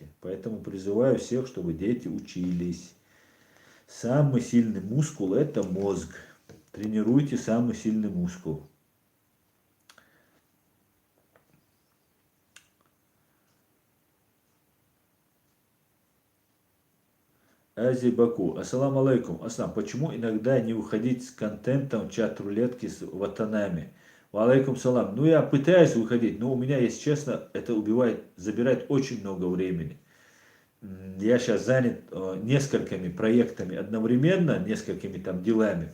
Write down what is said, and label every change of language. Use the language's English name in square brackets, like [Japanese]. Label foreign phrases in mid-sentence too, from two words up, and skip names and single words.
[Russian] Поэтому призываю всех, чтобы дети учились. Самый сильный мускул – это мозг. Тренируйте самый сильный мускул. Ази Баку. [Arabic] السلام عليكم. [Russian] Аслам, почему иногда не выходить с контентом в чат рулетки с ватанами? [Arabic] وعليكم السلام. [Russian] Ну, я пытаюсь выходить, но у меня, если честно, это забирает очень много времени. Я сейчас занят несколькими проектами одновременно, несколькими там делами.